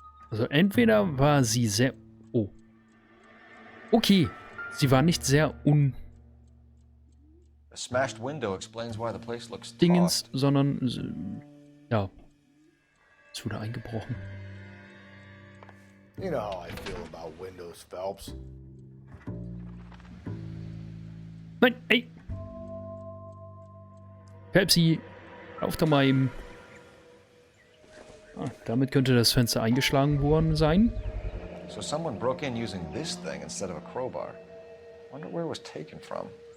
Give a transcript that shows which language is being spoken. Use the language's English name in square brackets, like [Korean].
[German] Also entweder war sie sehr... Oh. Okay. Sie war nicht sehr [English] A smashed window explains why the place looks [German] Dingens, [English] tossed. [German] sondern... Ja. Es wurde eingebrochen. [English] You know how I feel about windows, Phelps. [German] Nein, ey. Pepsi, auf doch mal eben. Ah, damit könnte das Fenster eingeschlagen worden sein. [English] So someone broke in using this thing instead of a crowbar. Wonder where it was taken from.